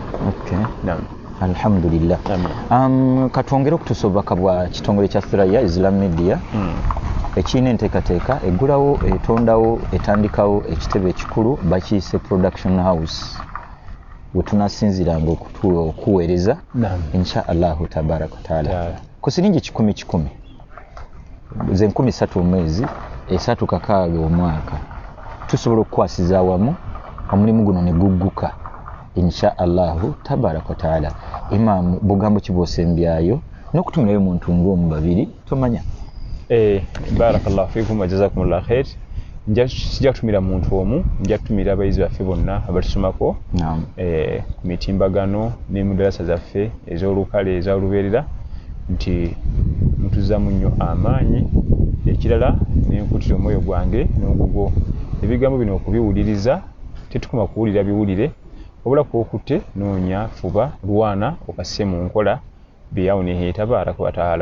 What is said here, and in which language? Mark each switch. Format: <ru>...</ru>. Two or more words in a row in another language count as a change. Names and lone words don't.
<lg>alhamdulillah katwongere okutusobaka bwa kitongole kya Thuraya Islam Media ekina enteekateeka eggulawo etondawo etandikawo ekitebe ekikulu bakiyise production house wetunasinziranga okuweereza</lg> <ar>إن شاء الله تبارك وتعالى</ar> <lg>ku siringi 10,000 ze 13 omwezi 3 omwaka tusobola okukwasiza awamu omulimu guno ne gugguka</lg> <ar>إن شاء الله تبارك وتعالى.</ar> <lg>Imam bugambo kibosembyayo n'okutumirayo muntu ng'omu babiri tomanya.</lg> <ar>بارك الله فيكم وجزاكم الله خير.</ar> <lg>Sijja kutumira muntu omu, njja kutumira abayizi baffe bonna abatusomako ku mitimbagano ne mu darasa zaffe ez'olukale ez'olubeerera nti mutuzzamu nnyo amaanyi. Ekirala nenkutira omwoyo gwange n'ogugo ebigambo bino okubiwuliriza tetukoma kuwulira biwulire wabula kw'okutte noonya fuba lwana okasse mu nkola</lg> <ar>بعونه تبارك وتعالى.</ar>